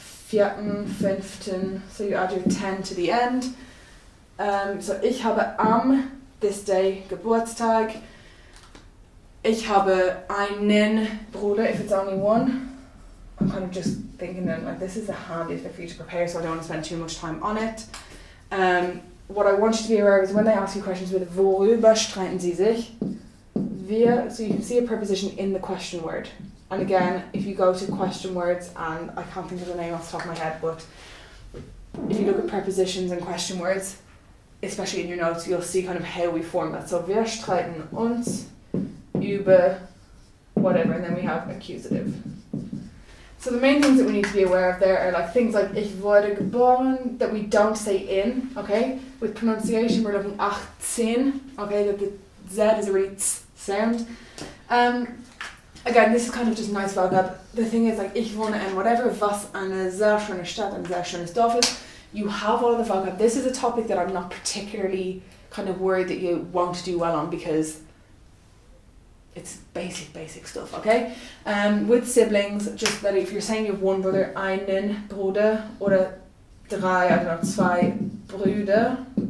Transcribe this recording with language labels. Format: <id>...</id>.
<de>Vierten, fünften,</de> <en>so you add your 10 to the end.</en> <de>So ich habe am,</de> <en>this day,</en> <de>Geburtstag. Ich habe einen Bruder,</de> <en>if it's only one. I'm kind of just thinking that like this is the handiest for you to prepare, so I don't want to spend too much time on it. What I want you to be aware of is when they ask you questions with</en> <de>worüber streiten Sie sich?</de> <en>So you can see a preposition in the question word. And again, if you go to question words, and I can't think of the name off the top of my head, but if you look at prepositions and question words, especially in your notes, you'll see kind of how we form that. So</en> <de>wir streiten uns über</de> <en>whatever, and then we have accusative. So the main things that we need to be aware of there are like things like</en> <de>ich wurde geboren,</de> <en>that we don't say in, okay? With pronunciation, we're looking 18, okay? That the Z is a really tss sound. Again, this is kind of just nice vocab. The thing is, like,</en> <de>ich wohne in whatever, was eine sehr schöne Stadt, ein sehr schönes Dorf ist.</de> <en>You have all of the vocab. This is a topic that I'm not particularly kind of worried that you won't do well on because it's basic stuff, okay? With siblings, just that if you're saying you have one brother,</en> <de>einen Bruder, oder drei,</de> <en>I don't know,</en> <de>zwei Brüder.</de>